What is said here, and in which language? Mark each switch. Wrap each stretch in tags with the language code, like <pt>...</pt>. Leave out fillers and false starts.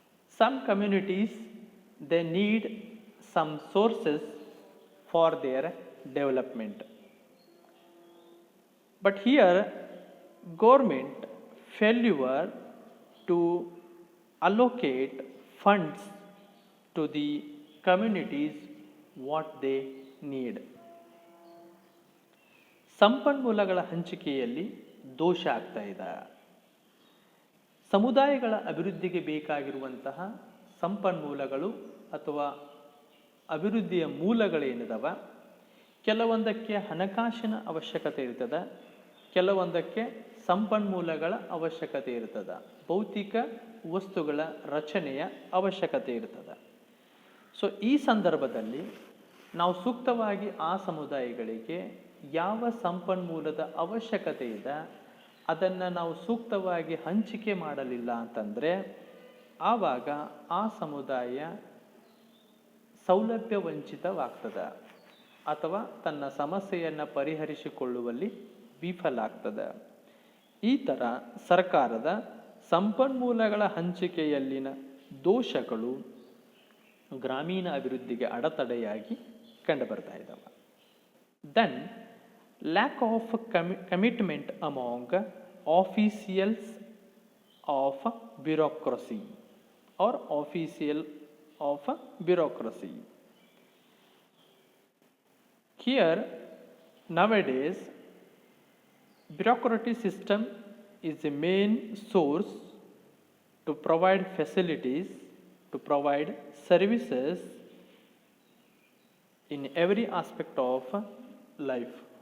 <en>Some communities, they need some sources for their development. But here, government failure to allocate funds to the communities what they need.</en> <kn>ಸಂಪನ್ಮೂಲಗಳ ಹಂಚಿಕೆಯಲ್ಲಿ ದೋಷ ಆಗ್ತಾ ಇದೆ. ಸಮುದಾಯಗಳ ಅಭಿವೃದ್ಧಿಗೆ ಬೇಕಾಗಿರುವಂತಹ ಸಂಪನ್ಮೂಲಗಳು ಅಥವಾ ಅಭಿವೃದ್ಧಿಯ ಮೂಲಗಳೇನಿದಾವ, ಕೆಲವೊಂದಕ್ಕೆ ಹಣಕಾಸಿನ ಅವಶ್ಯಕತೆ ಇರ್ತದೆ, ಕೆಲವೊಂದಕ್ಕೆ ಸಂಪನ್ಮೂಲಗಳ ಅವಶ್ಯಕತೆ ಇರ್ತದೆ, ಭೌತಿಕ ವಸ್ತುಗಳ ರಚನೆಯ ಅವಶ್ಯಕತೆ ಇರ್ತದೆ. ಸೊ ಈ ಸಂದರ್ಭದಲ್ಲಿ ನಾವು ಸೂಕ್ತವಾಗಿ ಆ ಸಮುದಾಯಗಳಿಗೆ ಯಾವ ಸಂಪನ್ಮೂಲದ ಅವಶ್ಯಕತೆ ಇದೆ ಅದನ್ನು ನಾವು ಸೂಕ್ತವಾಗಿ ಹಂಚಿಕೆ ಮಾಡಲಿಲ್ಲ ಅಂತಂದರೆ ಆವಾಗ ಆ ಸಮುದಾಯ ಸೌಲಭ್ಯ ವಂಚಿತವಾಗ್ತದೆ ಅಥವಾ ತನ್ನ ಸಮಸ್ಯೆಯನ್ನು ಪರಿಹರಿಸಿಕೊಳ್ಳುವಲ್ಲಿ ವಿಫಲ ಆಗ್ತದೆ. ಈ ಥರ ಸರ್ಕಾರದ ಸಂಪನ್ಮೂಲಗಳ ಹಂಚಿಕೆಯಲ್ಲಿನ ದೋಷಗಳು ಗ್ರಾಮೀಣ ಅಭಿವೃದ್ಧಿಗೆ ಅಡೆತಡೆಯಾಗಿ ಕಂಡುಬರ್ತಾ ಇದ್ದಾವೆ.</kn> <en>Then lack of commitment among officials of bureaucracy or official of bureaucracy. Here nowadays bureaucratic system is the main source to provide facilities, to provide services in every aspect of life.</en>